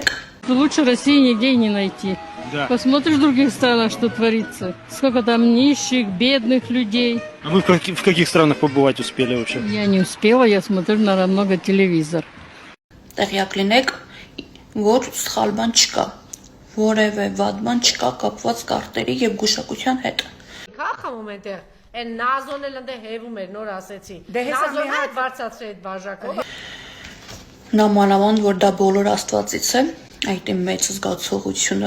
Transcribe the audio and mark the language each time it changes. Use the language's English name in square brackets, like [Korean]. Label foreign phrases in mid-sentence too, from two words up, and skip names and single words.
[Russian] Лучше России нигде не найти. Да. Посмотришь в других странах, что творится. Сколько там нищих, бедных людей. А вы в каких странах побывать успели вообще? Я не успела, я смотрю на много телевизор. [Armenian] Տեղյակ լինեք, որ սխալ բան չկա, որևէ վատ բան չկա կապված կարտերի և գուշակության հետ։ Կա խմում այնտեղ, այն նազոն էլ ընդ հևում էր, նոր ասեցի։ Նազոն հետ բարձացրի այդ բաժակով։ Նամանավանդ, որ դա բոլոր աստվածից է, այդ իմ մեծ զգացողությունը։